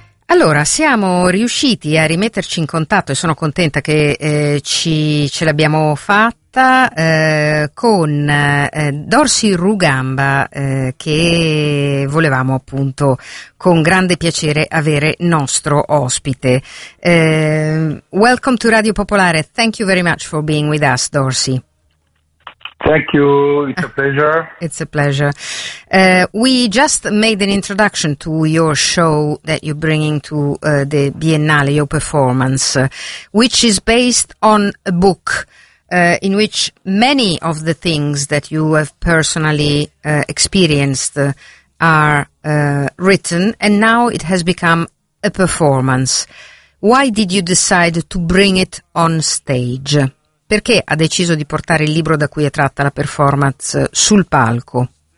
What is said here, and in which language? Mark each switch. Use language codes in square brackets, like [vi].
[it] Allora, siamo riusciti a rimetterci in contatto e sono contenta che ce l'abbiamo fatta con Dorsey Rugamba, che volevamo appunto con grande piacere avere nostro ospite. [en] Welcome to Radio Popolare. Thank you very much for being with us, Dorsey. Thank you. It's a pleasure. It's a pleasure. We just made an introduction to your show that you're bringing to the Biennale, your performance, which is based on a book in which many of the things that you have personally experienced are written, and now it has become a performance. Why did you decide to bring it on stage? [it] Perché ha deciso di portare il libro da cui è tratta la performance sul palco?